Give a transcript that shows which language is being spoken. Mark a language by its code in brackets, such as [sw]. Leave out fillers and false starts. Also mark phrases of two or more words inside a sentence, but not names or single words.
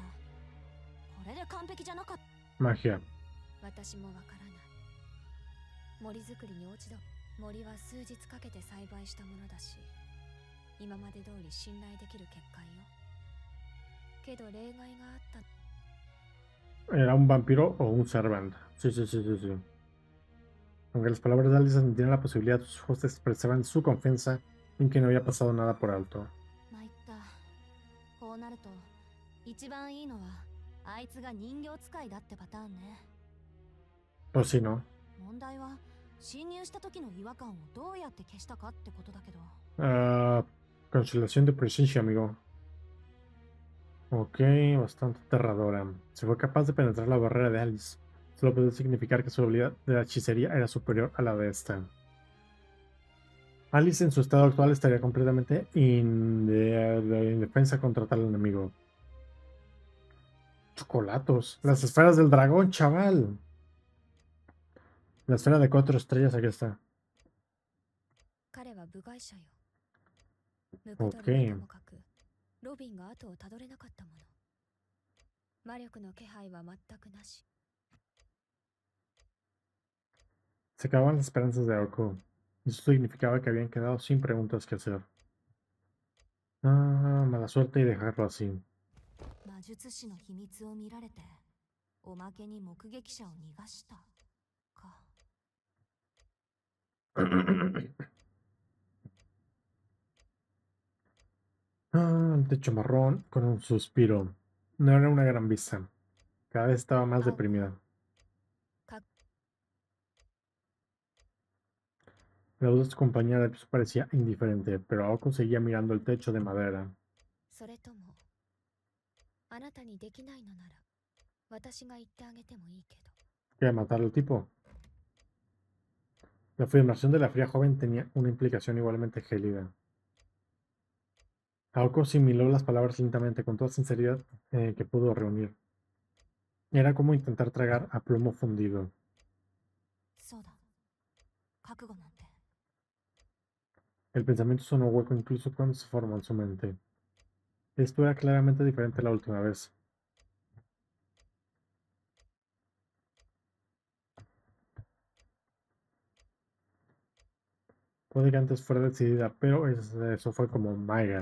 [ja] これで完璧じゃなかった。 [es] Magia. [ja] 私もわからない。森作りに落ち度。森は数日かけて栽培したものだし、今まで通り信頼できる結果よ。けど例外があった。 [es] ¿Era un vampiro o un servant? Sí, sí, sí, sí, sí. Aunque las palabras de Alice admitían la posibilidad, sus ojos expresaban su confianza en que no había pasado nada por alto. [ja] 参った。こうなると一番いいのはあいつが人形使いだってパターンね。 [es] Pues sí, ¿no? [ja] 問題は侵入した時の違和感をどうやって消したかってことだけど。 [es] Ah, consolación de presencia, amigo. Ok, bastante aterradora. Si fue capaz de penetrar la barrera de Alice, solo puede significar que su habilidad de la hechicería era superior a la de esta. Alice en su estado actual estaría completamente indefensa contra tal enemigo. Chocolatos. Las esferas del dragón, chaval. La esfera de 4 estrellas, aquí está. [ja] 彼は部外者よ。ムクド [es] Ok. [ja] リはともかく、ロビンが後をたどれなかったもの。魔力の気配は全くなし。 [es] Se acababan las esperanzas de Orko. Eso significaba que habían quedado sin preguntas que hacer. Ah, mala suerte y dejarlo así. [ja] 魔術師の秘密を見られて、おまけに目撃者を逃がしたか。 [es] Ah, el techo marrón con un suspiro. No era una gran vista. Cada vez estaba más Aoko. deprimida. La voz de su compañera de piso parecía indiferente, pero Aoko seguía mirando el techo de madera. [ja] それとも、あなたにできないのなら、私が言ってあげてもいいけど。 [es] Quería matar al tipo. La afirmación de la fría joven tenía una implicación igualmente gélida. Aoko asimiló las palabras lentamente, con toda sinceridad que pudo reunir. Era como intentar tragar a plomo fundido. [ja] そうだ。覚悟なんて。 [es] El pensamiento sonó hueco incluso cuando se formó en su mente. Esto era claramente diferente a la última vez. Puede que antes fuera decidida, pero eso fue como Maiga.